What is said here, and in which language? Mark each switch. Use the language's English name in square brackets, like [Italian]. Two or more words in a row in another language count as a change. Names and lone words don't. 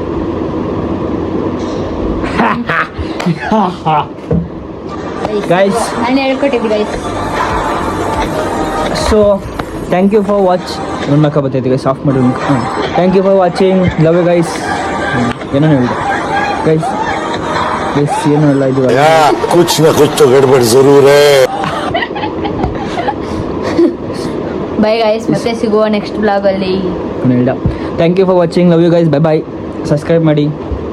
[Kannada] ಗೈಸ್ ನಾನು ಹೇಳ್ಕೊಟ್ಟಿದ್ದೆ ಗೈಸ್. [English] So thank you for watch. [Kannada] ನನ್ನ ಮಕ್ಕ ಬರ್ತೈತೆ ಗೈಸ್ ಆಫ್ ಮಾಡಿ. [English] thank you for watching. love you guys. [Kannada] ಏನೋ ಹೇಳಿದೆ ಗೈಸ್ ಏನು ಎಲ್ಲ ಇದು [Hindi] कुछ न कुछ तो गड़बड़ जरूर है. [English] bye guys, [Kannada] ಮತ್ತೆ ಸಿಗುವ [English] next vlog. thank you for watching. love you guys. bye bye. [Kannada] ಸಬ್ಸ್ಕ್ರೈಬ್ ಮಾಡಿ.